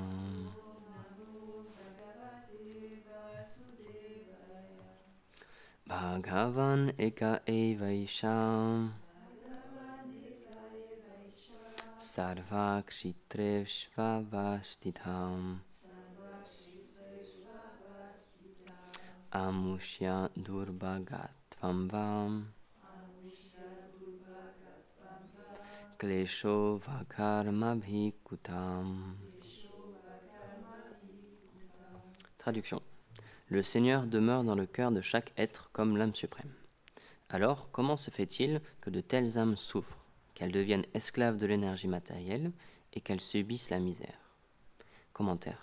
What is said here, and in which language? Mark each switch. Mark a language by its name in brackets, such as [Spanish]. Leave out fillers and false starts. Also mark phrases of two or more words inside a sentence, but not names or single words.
[Sanskrit] भगवान एक एवैष सर्व क्षित्रे श्ववस्थितं अमुष्य दुर्भगत्वं वं क्लेशो वकर्मभिकुतं. [French] Traduction. Le Seigneur demeure dans le cœur de chaque être comme l'âme suprême. Alors, comment se fait-il que de telles âmes souffrent, qu'elles deviennent esclaves de l'énergie matérielle et qu'elles subissent la misère? Commentaire.